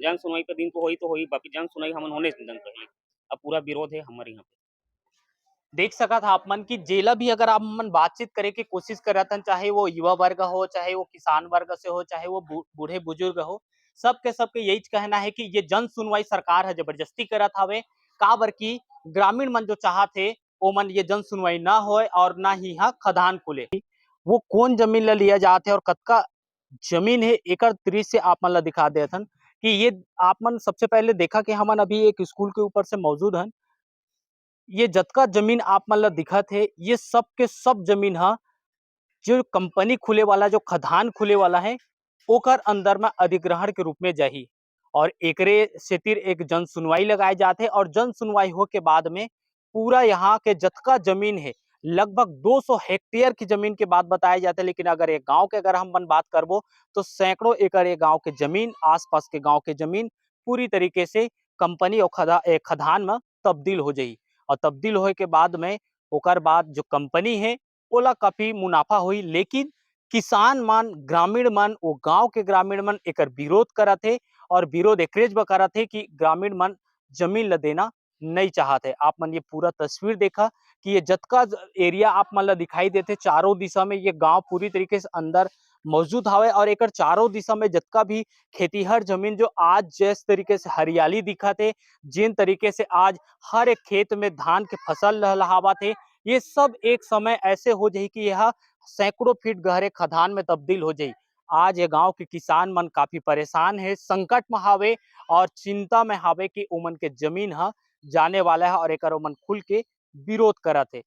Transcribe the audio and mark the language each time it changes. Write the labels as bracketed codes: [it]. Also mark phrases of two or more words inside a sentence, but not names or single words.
[hne] जन सुनवाई के दिन तो होई, बाकी जन सुनवाई हमन होने च नहीं देन पहले। अब पूरा विरोध है हमारे यहाँ पे। देख सका था आप मन की जेला भी अगर आप मन बातचीत करे की कोशिश करत हन, चाहे वो युवा वर्ग हो, चाहे वो किसान वर्ग से हो, चाहे वो बूढ़े बुजुर्ग हो, सबके यही कहना है कि ये जन सुनवाई सरकार है जबरदस्ती करत हावे। काबर की ग्रामीण मन जो चाहत है ओ मन ये जन सुनवाई ना होए और ना ही यहाँ खदान खुले। वो कौन जमीन ला लिया जात है और कतका जमीन है एकर दृश्य आप मन ला दिखा देत हन कि ये आप मन सबसे पहले देखा कि हमन अभी एक स्कूल के ऊपर से मौजूद हन। ये जतका जमीन आप मन ला दिखत है ये सब के सब जमीन है जो कंपनी खुले वाला जो खदान खुले वाला है ओकर अंदर में अधिग्रहण के रूप में जाही और एकरे सेतिर एक जन सुनवाई लगाए जाते और जन सुनवाई हो के बाद में पूरा यहाँ के जतका जमीन है लगभग 200 हेक्टेयर की जमीन के बात बताए जाते। लेकिन अगर एक गांव के अगर हम मन बात करबो तो सैकड़ों एकड़ ये गांव के जमीन आसपास के गांव के जमीन पूरी तरीके से कंपनी और खदान में तब्दील हो जाई और तब्दील होए के बाद में ओकर बाद जो कंपनी है ओला काफी मुनाफा हुई, लेकिन किसान मन ग्रामीण मन वो गांव के ग्रामीण मन एकर विरोध करत है और विरोध एकरेज ब करत है कि ग्रामीण मन जमीन ला देना नहीं चाहते। आप मन ये पूरा तस्वीर देखा कि ये जतका एरिया आप मन ला दिखाई देते चारों दिशा में ये गांव पूरी तरीके से अंदर मौजूद हवे और एकर चारों दिशा में जतका भी खेतीहर जमीन जो आज जिस तरीके से हरियाली दिखत है, जिन तरीके से आज हर एक खेत में धान के फसल लहलहावत है, ये सब एक समय ऐसे हो जाई कि यह सैकड़ों फीट गहरे खदान में तब्दील हो जाई। आज ये गांव के किसान मन काफी परेशान है, संकट में हावे और चिंता में हावे कि ओमन के जमीन ह जाने वाला है और एकर ओमन खुल के विरोध करत है।